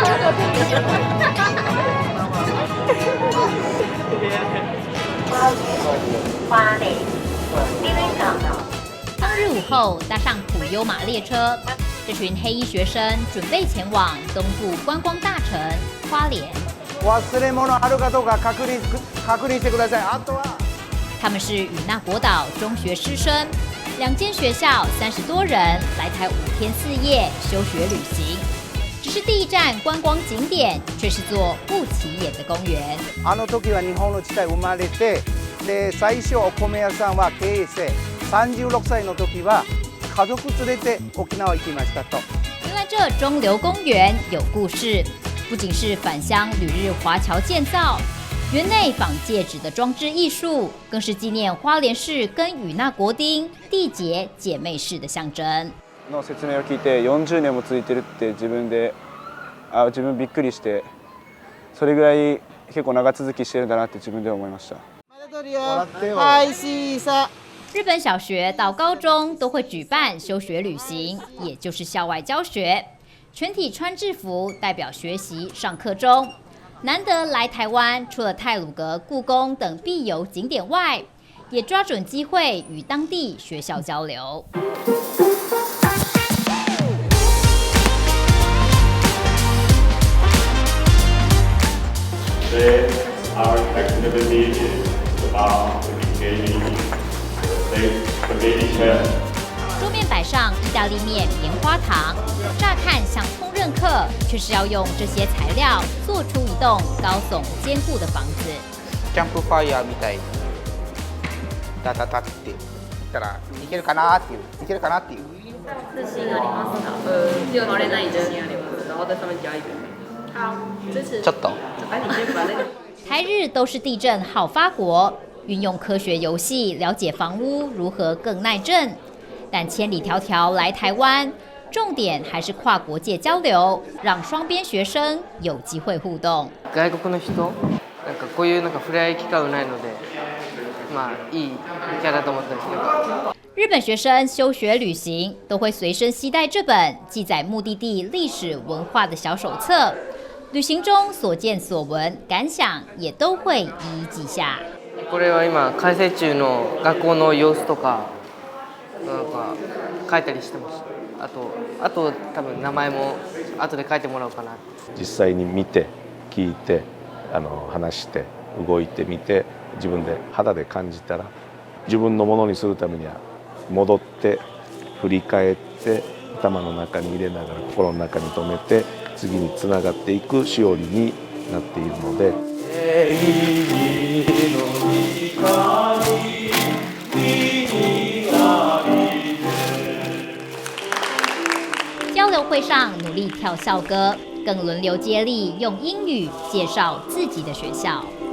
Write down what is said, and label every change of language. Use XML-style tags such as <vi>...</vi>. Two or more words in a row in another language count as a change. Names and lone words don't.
<zh>花莲，因为港岛。当日午后，搭上普悠玛列车，这群黑衣学生准备前往东部观光大城花莲。</zh> <ja>忘れ物あるかどうか確認してください。あとは。</ja> <zh>他们是与那国岛中学师生，2间学校30多人来台5天4夜休学旅行。只是第一站观光景点却是座不起眼的公园。</zh> <ja>あの時は日本の地帯生まれて、で最初お米屋さんは経営して36歳の時は家族連れて沖縄行きましたと。</ja> <zh>原来这中流公园有故事，不仅是返乡旅日华侨建造，园内仿戒指的装置艺术，更是纪念花莲市跟与那国町缔结姐妹市的象征。</zh> <ja>の説明を聞いて40年も続いてるって自分びっくりして、それぐらい結構長続きしてるんだなって自分で思いました。</ja> <zh>日本小学到高中都会举办休学旅行，也就是校外教学，全体穿制服代表学习上课中。难得来台湾，除了太鲁阁、故宫等必游景点外，也抓准机会与当地学校交流。</zh> <en>Today, our activity is about engaging the community.</en> <zh>桌面摆上意大利面、棉花糖，乍看像烹饪课，却是要用这些材料做出一栋高耸坚固的房子。</zh> <ja>キャンプファイヤーみたいにダダダっていったらいけるかなっていう。自信ありますか？就乗れない自信あります。</ja> <zh>然后在上面加一个。好，支持。</zh> <ja>ちょっと。</ja> <zh>你先把那个。台日都是地震好发国，运用科学游戏了解房屋如何更耐震。但千里迢迢来台湾，重点还是跨国界交流，让双边学生有机会互动。</zh> <ja>外国の人、なんかこういうなんか触れ合い機会がないので、まあいい機会だと思ったんですけど。</ja> <zh>日本学生休学旅行都会随身携带这本记载目的地历史文化的小手册，旅行中所见所闻、感想也都会一一记下。</zh> <ja>これは今開催中の学校の様子とかなんか書いたりしてます。あと多分名前も後で書いてもらおうかな。実際に見て聞いて話して動いてみて自分で肌で感じたら自分のものにするためには戻って振り返って頭の中に入れながら心の中に留めて次につながっていくしおりになっているので。</ja> <zh>交流会上努力跳校歌，更轮流接力用英语介绍自己的学校。</zh>